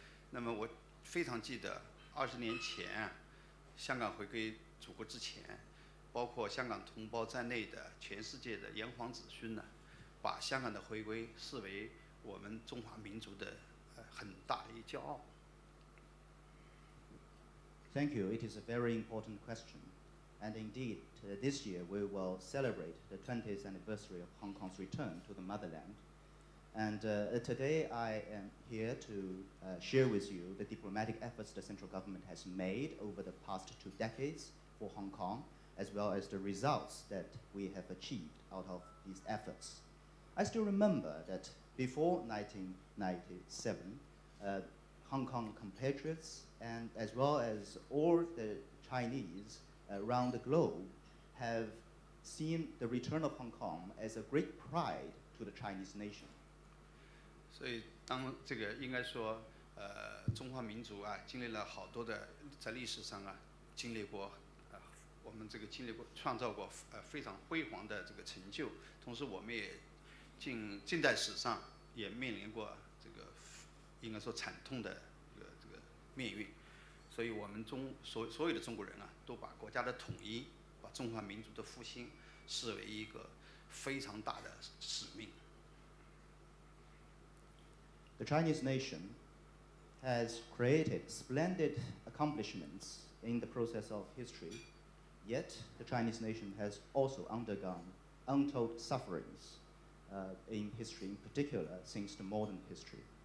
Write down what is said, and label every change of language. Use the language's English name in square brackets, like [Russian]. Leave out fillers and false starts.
[Chinese] 那么我非常记得20年前香港回归祖国之前，包括香港同胞在内的全世界的炎黄子孙呢，把香港的回归视为我们中华民族的很大的一骄傲。 [English] Thank you. It is a very important question. And indeed, this year we will celebrate the 20th anniversary of Hong Kong's return to the motherland. And today I am here to share with you the diplomatic efforts the central government has made over the past 2 decades for Hong Kong, as well as the results that we have achieved out of these efforts. I still remember that before 1997, Hong Kong compatriots, and as well as all the Chinese around the globe, have seen the return of Hong Kong as a great pride to the Chinese nation. [Chinese] 所以，当这个应该说，中华民族啊，经历了好多的，在历史上啊，经历过，我们这个经历过、创造过非常辉煌的这个成就。同时，我们也近代史上也面临过这个应该说惨痛的这个命运。所以我们所有的中国人啊，都把国家的统一、把中华民族的复兴视为一个非常大的使命。 [English] The Chinese nation has created splendid accomplishments in the process of history, yet the Chinese nation has also undergone untold sufferings in history, in particular since the modern history.